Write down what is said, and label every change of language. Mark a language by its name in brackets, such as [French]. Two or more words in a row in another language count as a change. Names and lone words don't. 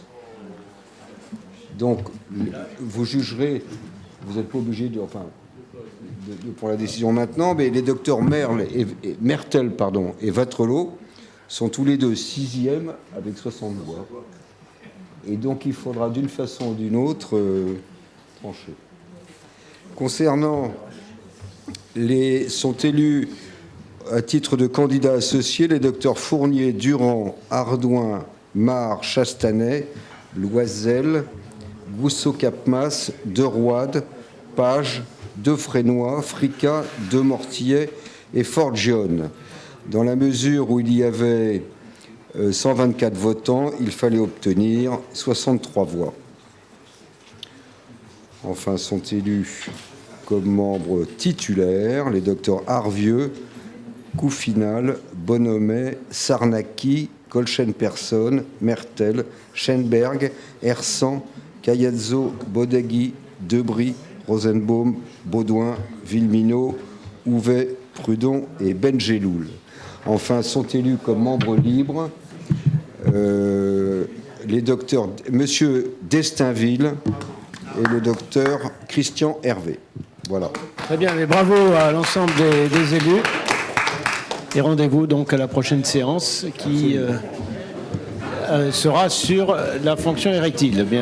[French] Donc, vous jugerez, vous n'êtes pas obligé de pour la décision maintenant, mais les docteurs Mertel et Vatrelot sont tous les deux 6e avec 60 voix. Et donc, il faudra d'une façon ou d'une autre trancher. Concernant sont élus à titre de candidats associés les docteurs Fournier, Durand, Ardouin, Mar, Chastanet, Loisel, Gousseau-Capmas, Deroide, Page, Defrénois, Frica, Demortillet et Forgione. Dans la mesure où il y avait 124 votants, il fallait obtenir 63 voix. Enfin, sont élus comme membres titulaires les docteurs Arvieux, Couffinal, Bonhomet, Sarnaki, Colchen-Personne, Mertel, Schenberg, Hersan, Cayazzo, Bodegui, Debris, Rosenbaum, Baudouin, Villeminot, Houvet, Prudon et Benjeloul. Enfin, sont élus comme membres libres les docteurs Monsieur Destinville et le docteur Christian Hervé. Voilà. Très bien, mais bravo à l'ensemble des élus. Et rendez-vous donc à la prochaine séance qui sera sur la fonction érectile.